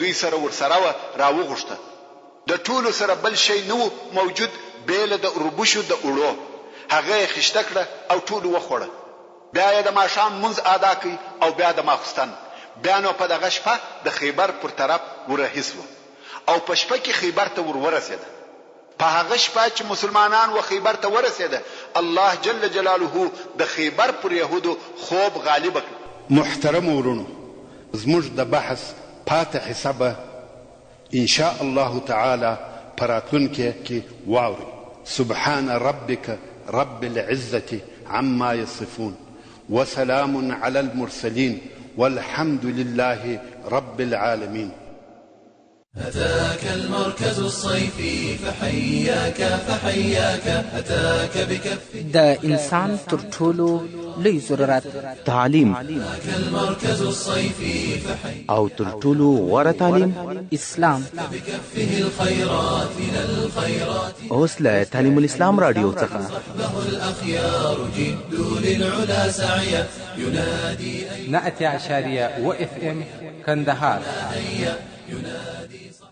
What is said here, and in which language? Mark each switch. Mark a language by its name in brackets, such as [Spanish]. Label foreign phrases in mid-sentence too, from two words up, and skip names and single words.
[Pashto] دوی سره ورسره راوغښته د ټولو سره بل شی نو موجود بیل د اوربشو د اورو هغه خشته کړه او ټول وخوړه بیا یې د ماښام منځ ادا کی او بیا د ماخستان بیا نو په دغه شپه د خیبر پر طرف ورهیسو او په شپه کې خیبر ته ورسېده په هغه شپه چې مسلمانان و خیبر ته ورسېده الله [Arabic] جل جلاله [Pashto] د خیبر پر يهودو خوب غالب کړ محترم ورونو زموږ د بحث پاتې حسابه [Arabic] ان شاء الله تعالی [Pashto] پراتونکو کې واوري [Arabic] سبحان ربك رب العزة عما يصفون وسلام على المرسلين والحمد لله رب العالمين أتاك المركز الصيفي فحياك أتاك بكف [Pashto] د انسان تر ټولو لوی ضرورت تعلیم [Arabic] أتاك المركز الصيفي [Pashto] او تر ټولو غوره تعلیم اسلام [Arabic] بكفه الخيرات من الخيرات [Pashto] اوس له تعلیم الاسلام رادیو څخه [Arabic] صحبه الأخيار جدوا للعلا سعيا ينادي [Pashto] 90.1 FM كندهار [Arabic] ينادي